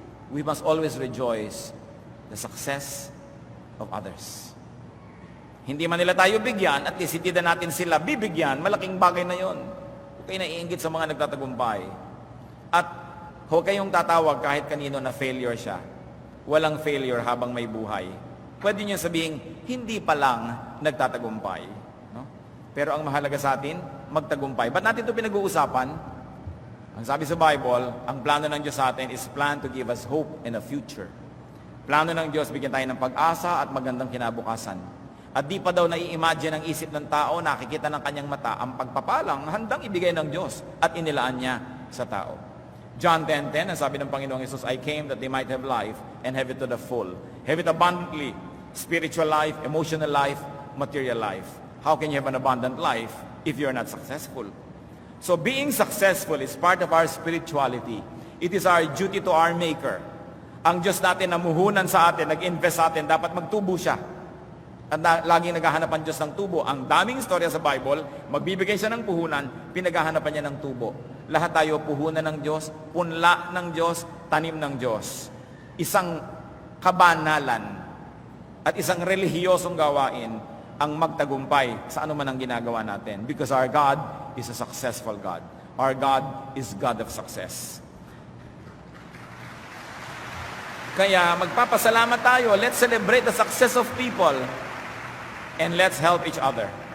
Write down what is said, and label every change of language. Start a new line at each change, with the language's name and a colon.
English: We must always rejoice the success of others.
Filipino: Hindi man nila tayo bigyan, at least hindi na natin sila bibigyan, malaking bagay na yon. Huwag kayo naiinggit sa mga nagtatagumpay. At huwag kayong tatawag kahit kanino na failure siya. Walang failure habang may buhay. Pwede niyo sabihin, hindi pa lang nagtatagumpay. Pero ang mahalaga sa atin, magtagumpay. Ba't natin ito pinag-uusapan? Ang sabi sa Bible, ang plano ng Diyos sa atin
English: is plan to give us hope in a future.
Filipino: Plano ng Diyos, bigyan tayo ng pag-asa at magandang kinabukasan. At di pa daw nai-imagine ang isip ng tao, nakikita ng kanyang mata, ang pagpapalang handang ibigay ng Diyos at inilaan niya sa tao.
English: John 10:10,
Filipino: ang sabi ng Panginoong Hesus,
English: I came that they might have life and have it to the full. Have it abundantly. Spiritual life, emotional life, material life. How can you have an abundant life if you're not successful? So being successful is part of our spirituality. It is our duty to our Maker.
Filipino: Ang Diyos natin namuhunan sa atin, nag-invest sa atin, dapat magtubo siya. At laging naghahanap ang Diyos ng tubo. Ang daming istorya sa Bible, magbibigay siya ng puhunan, pinaghahanapan niya ng tubo. Lahat tayo puhunan ng Diyos, punla ng Diyos, tanim ng Diyos. Isang kabanalan at isang relihiyosong gawain ang magtagumpay sa ano man ang ginagawa natin.
English: Because our God is a successful God. Our God is God of success.
Filipino: Kaya magpapasalamat tayo.
English: Let's celebrate the success of people and let's help each other.